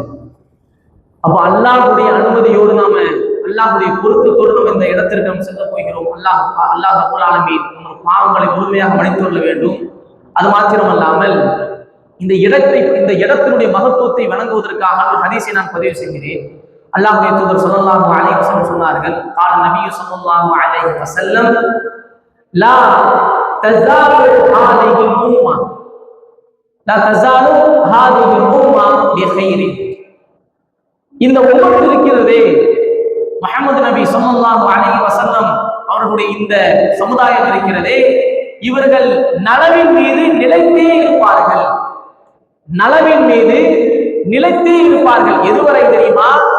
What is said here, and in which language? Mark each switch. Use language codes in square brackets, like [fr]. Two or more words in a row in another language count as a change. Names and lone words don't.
[ta] அப்ப அல்லாஹ்வுடைய அனுமதியோடு நாம அல்லாஹ்வுடைய பொருத்தத்தோடு நம்ம இந்த இடத்திற்கு நாம் செல்ல போகிறோம். [ar] الله رب العالمين [ta] நம்ம பாவங்களை முழுமையாக மன்னித்து கொள்ள வேண்டும். அது மாத்திரமல்லாமல் இந்த இடத்தினுடைய மகத்துவத்தை வணங்குவதற்காக ஒரு ஹதீஸை நான் பதிவு செய்கிறேன். அல்லாஹ்வுடைய தூதர் [ar] صلى الله عليه وسلم [ta] சொன்னார்கள், [ar] قال النبي صلى الله عليه وسلم لا تزال هذه الأمة لا تزال هذه الأمة بخير. [ta] இந்த உம்மத் இருக்கிறதே, முஹம்மது நபி [ar] صلى الله عليه وسلم [ta] அவர்களுடைய இந்த சமுதாயம் இருக்கிறதே, இவர்கள் நலவின் மீது நிலைத்தே இருப்பார்கள். நலவின் மீது நிலைத்தே இருப்பார்கள். எதுவரை தெரியுமா?